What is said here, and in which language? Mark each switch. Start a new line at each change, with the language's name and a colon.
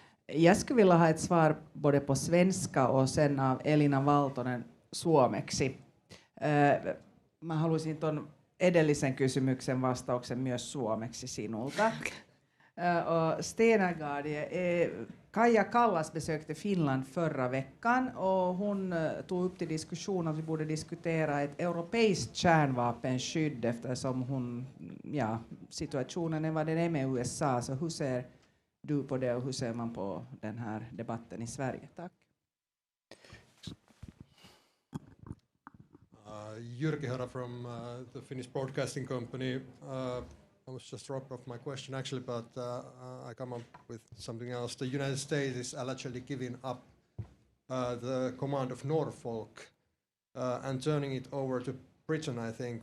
Swedish: Jag skulle vilja ha ett svar både på svenska och sen av Elina Valtonen suomeksi.
Finnish: Mä haluaisin ton edellisen kysymyksen vastauksen myös suomeksi sinulta.
Swedish: Stenergard, Kaja Kallas besökte Finland förra veckan och hon tog upp till diskussion att vi borde diskutera ett europeiskt kärnvapenskydd eftersom situationen är vad den är med USA. Så hur ser du på det och hur ser man på den här debatten i Sverige? Tack.
English: Jyrki Hara from the Finnish Broadcasting Company. I was just dropped off my question actually, but I come up with something else. The United States is allegedly giving up the command of Norfolk and turning it over to Britain, I think.